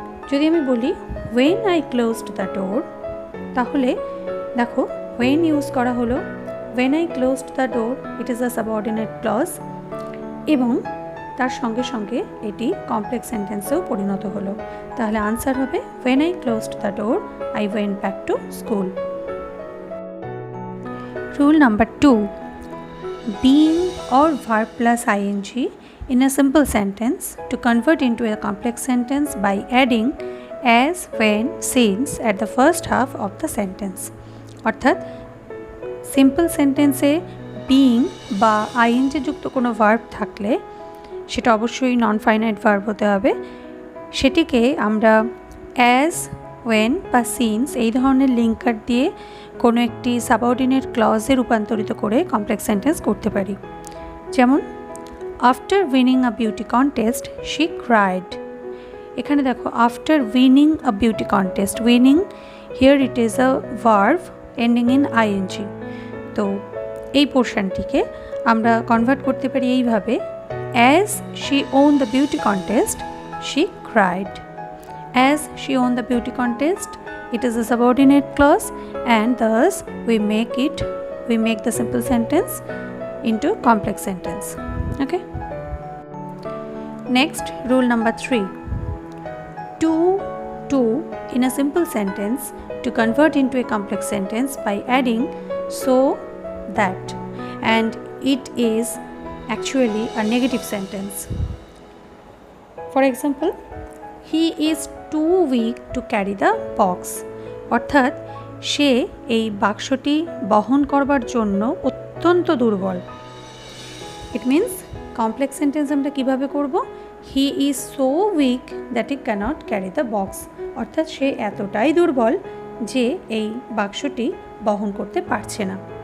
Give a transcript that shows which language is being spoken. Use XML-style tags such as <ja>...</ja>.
<bn>যদি আমি বলি</bn> <en>when I closed the door,</en> <bn>তাহলে দেখো ওয়েন ইউজ করা হলো,</bn> <en>when I closed the door it is a subordinate clause</en> <bn>এবং তার সঙ্গে সঙ্গে এটি কমপ্লেক্স সেন্টেন্সেও পরিণত হলো। তাহলে আনসার হবে</bn> <en>When I closed the door I went back to school. Rule number 2, being or verb plus ing in a simple sentence to convert into a complex sentence by adding as, when, since at the first half of the sentence.</en> <bn>অর্থাৎ simple সেন্টেন্সে being বা ING যুক্ত কোনো verb থাকলে সেটা অবশ্যই non finite verb হতে হবে, সেটিকে আমরা অ্যাজ, ওয়েন বা সিন্স এই ধরনের লিঙ্কার দিয়ে কোনো একটি সাবঅর্ডিনেট ক্লজে রূপান্তরিত করে কমপ্লেক্স সেন্টেন্স করতে পারি। যেমন</bn> <en>After winning a beauty contest she cried.</en> <bn>এখানে দেখো</bn> <en>After winning a beauty contest, winning here it is a verb ending in ING.</en> <bn>তো এই পোর্শনটিকে আমরা কনভার্ট করতে পারি এইভাবে,</bn> <en>As she won the beauty contest she cried. As she won the beauty contest, it is a subordinate clause, and thus we make the simple sentence into complex sentence. Okay. Next, rule number 3, to in a simple sentence to convert into a complex sentence by adding so, that, and it is actually a negative sentence. For example, he is too weak to carry the box.</en> <bn>অর্থাৎ সে এই বাক্সটি বহন করবার জন্য অত্যন্ত দুর্বল।</bn> <en>It means</en> <bn>complex sentence আমরা কিভাবে করব?</bn> <en>he is so weak that he cannot carry the box,</en> <bn>অর্থাৎ সে এতটাই দুর্বল যে এই বাক্সটি বহন করতে পারছে না।</bn>